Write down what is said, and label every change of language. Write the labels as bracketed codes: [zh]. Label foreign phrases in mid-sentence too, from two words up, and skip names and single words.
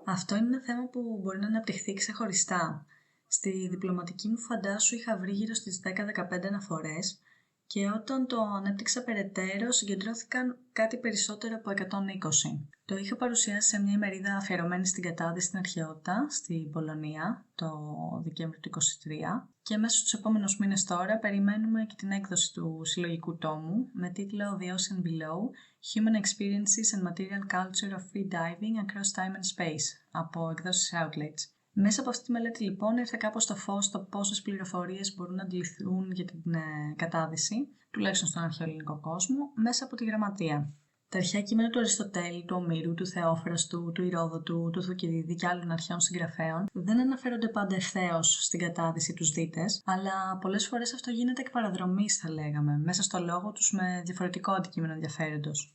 [el] Αυτό είναι ένα θέμα που μπορεί να αναπτυχθεί ξεχωριστά. Στη διπλωματική μου φαντάσου είχα βρει γύρω στις 10-15 αναφορές και όταν το ανέπτυξα περαιτέρω συγκεντρώθηκαν κάτι περισσότερο από 120. Το είχα παρουσιάσει σε μια ημερίδα αφιερωμένη στην κατάδυση στην αρχαιότητα, στην Πολωνία, το Δεκέμβριο του 2023 και μέσα στους επόμενους μήνες τώρα περιμένουμε και την έκδοση του συλλογικού τόμου με τίτλο The Ocean Below, Human Experiences and Material Culture of Free Diving Across Time and Space από εκδόσεις Outlets. Μέσα από αυτή τη μελέτη λοιπόν ήρθε κάπως στο φως το πόσες πληροφορίες μπορούν να αντιληφθούν για την κατάδυση, τουλάχιστον στον αρχαιοελληνικό κόσμο, μέσα από τη γραμματεία. Τα αρχαία κείμενα του Αριστοτέλη, του Ομήρου, του Θεόφραστου, του Ηρόδοτου, του Θουκυδίδη και άλλων αρχαίων συγγραφέων δεν αναφέρονται πάντα ευθέως στην κατάδυση τους δίτες, αλλά πολλές φορές αυτό γίνεται εκ παραδρομής, θα λέγαμε, μέσα στο λόγο τους με διαφορετικό αντικείμενο ενδιαφέροντος.